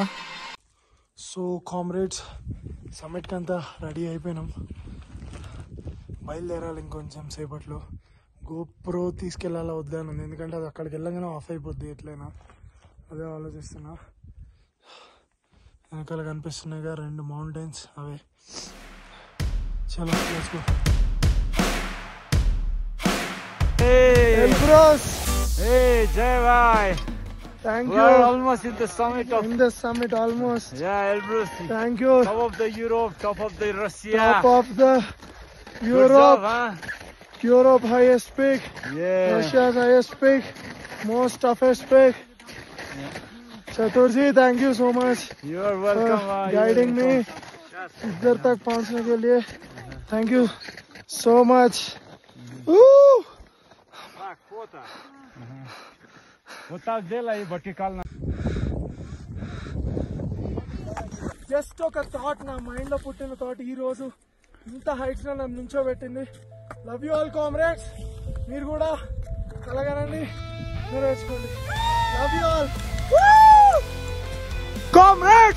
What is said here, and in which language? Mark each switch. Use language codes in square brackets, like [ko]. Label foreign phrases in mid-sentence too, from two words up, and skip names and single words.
[en] so comrades, [te] సమ్మిట్కి అంతా రెడీ అయిపోయినాం, బయలుదేరాలి ఇంకొంచెం సేపట్లో. గోప్రో తీసుకెళ్ళాలా వద్దా అని ఉంది, ఎందుకంటే అది అక్కడికి వెళ్ళగానే ఆఫ్ అయిపోద్ది ఎట్లయినా, అదే ఆలోచిస్తున్నా. వెనకాల కనిపిస్తున్నాయిగా 2 మౌంటైన్స్, అవే. [en] చలో let's go. Hey, Elbrus, hey, Jay bhai. thank We you. are almost in the summit of. In the summit almost. Yeah, Elbrus. Thank you. Top of the Europe, top of the Russia. Top of the Good Europe. job, huh? Europe highest peak. Yeah. Russia's highest peak. Most toughest peak. Chaturji, thank you so much You are welcome. for guiding me [hi] इधर तक पहुंचने के लिए. [en] Thank you so much. Woo! [ru] Так, фото. Вот так делай, вертикально. [te] జస్ట్ ఒక థాట్ నా మైండ్ లో పుట్టిన థాట్ ఈ రోజు ఇంత హైట్స్ లో నన్ను నుంచోబెట్టింది. [en] love you all comrades. [te] మీరు కూడా కలగనండి, నెరవేర్చుకోండి. [en] love you all comrades.